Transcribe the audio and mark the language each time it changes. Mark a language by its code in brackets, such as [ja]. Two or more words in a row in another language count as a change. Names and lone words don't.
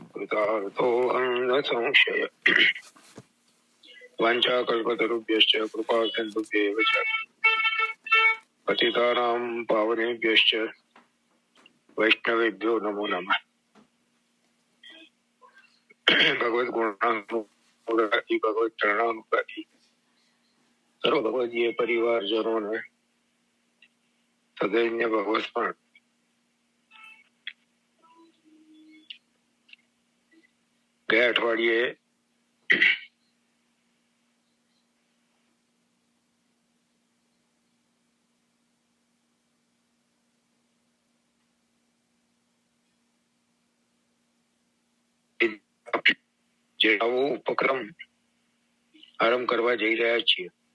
[sa] कृतार्थोऽहं न संशय वाञ्छाकल्पतरुभ्यश्च कृपासिन्धुभ्येव च पतितानां पावनेभ्यश्च वैष्णवेभ्यो नमो नमः। [hi] भगवत गुणानुरागी भगवत चरणानुरागी सर्व भगवदीय परिवारजनों ने सदैव भगवत स्मरण। [gu] ગયા અઠવાડિયે જે નવો ઉપક્રમ આરંભ કરવા જઈ રહ્યા છીએ